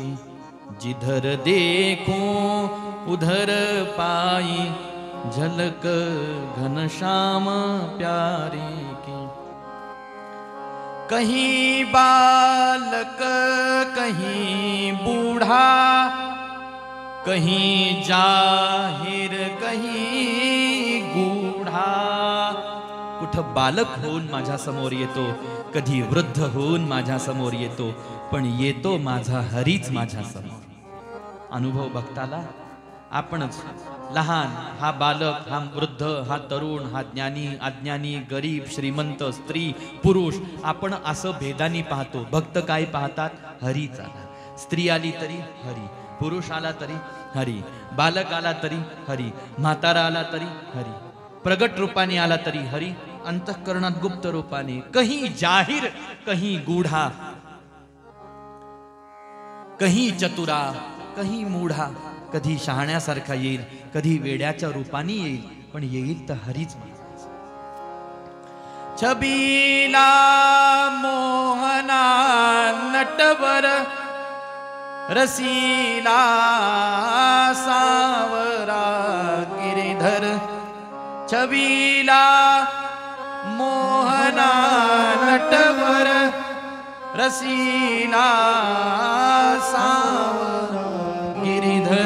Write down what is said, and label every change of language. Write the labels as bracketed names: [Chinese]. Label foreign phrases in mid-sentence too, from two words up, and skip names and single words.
[Hindi] जिधर देखो उधर पाई, झलक घनश्याम प्यारे की. कहीं बालक कहीं बूढ़ा, कहीं जाहिर कहीं गूढा. [Marathi] कुठं बालक होऊन माझ्या समोर येतो, कधी वृद्ध होऊन माझ्या समोर येतो, पण येतो माझा हरीच माझ्या समोर. अनुभव भक्ताला आपणच, लहान हा बालक, हा वृद्ध, हा तरुण, हा ज्ञानी, अज्ञानी, गरीब, श्रीमंत, स्त्री, पुरुष, आपण असं भेदानी पाहतो. भक्त काय पाहतात? हरीच आला. स्त्री आली तरी हरी, पुरुष आला तरी हरी, बालक आला तरी हरी, म्हातारा आला तरी हरी, प्रगट रूपाने आला तरी हरी, अंतःकरणात गुप्त रूपाने. [Hindi] कहीं जाहीर कहीं गूढा, कहीं चतुरा कहीं मूढा. [Marathi] कधी शहाण्यासारखा येईल, कधी वेड्याच्या रूपाने येईल, पण येईल तर हरीच. [Hindi] छबीला मोहना नटवर, रसीला सावरा गिरिधर. छबीला मोहना नटवर, रसीला सावरा गिरिधर.